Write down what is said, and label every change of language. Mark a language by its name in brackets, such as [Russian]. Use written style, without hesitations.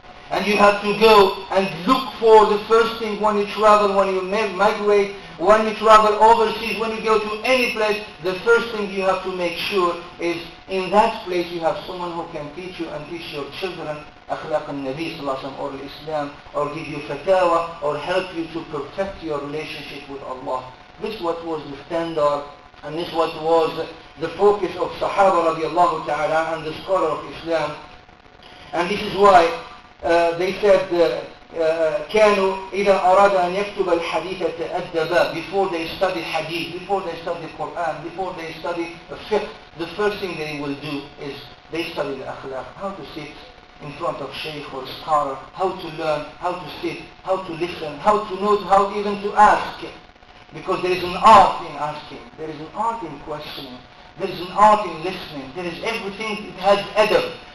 [English] And you have to go and look for the first thing when you travel, when you migrate, when you travel overseas, when you go to any place, the first thing you have to make sure is in that place you have someone who can teach you and teach your children akhlaq al-Nabi sallallahu alaihi wasallam or Islam, or give you fatawa, or help you to perfect your relationship with Allah. This is what was the standard, and this is what was the focus of Sahaba radiallahu ta'ala and the scholar of Islam. And this is why they said [Arabic] كانوا إذا أراد أن يكتب الحديث تأدبا. [English] Before they study hadith, before they study Quran, before they study fiqh, the first thing they will do is they study the akhlaq, how to sit in front of shaykh or scholar, how to learn, how to sit, how to listen, how to know, how even to ask. Because there is an art in asking, there is an art in questioning, there is an art in listening, there is everything, it has adab.